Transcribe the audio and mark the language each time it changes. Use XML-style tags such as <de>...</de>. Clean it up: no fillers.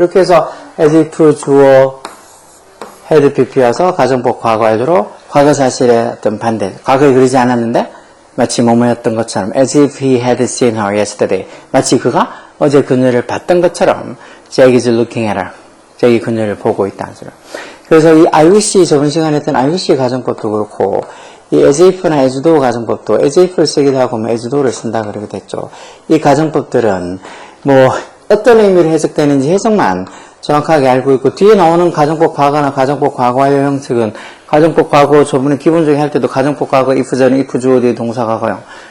<ko>이렇게 해서 as if 주어 had PP 와서 가정법 과거 완료로 과거 사실의 어떤 반대. 과거에 그러지 않았는데 마치 뭐뭐였던 것처럼</ko> <en>as if he had seen her yesterday.</en> <ko>마치 그가 어제 그녀를 봤던 것처럼</ko> <en>Jack is looking at her.</en> <ko>잭이 그녀를 보고 있다는 소리. 그래서 이 I wish 저번 시간에 했던 I wish 가정법도 그렇고 이 as if나 as though 가정법도 as if를 쓰기도 하고 as though를 쓴다 그러기도 했죠. 이 가정법들은 어떤 의미로 해석되는지 해석만 정확하게 알고 있고 뒤에 나오는 가정법 과거나 가정법 과거 완료 형식은 가정법 과거 저번에 기본적인 할 때도 가정법 과거 if절은 if 주어 뒤에 동사 과거형</ko>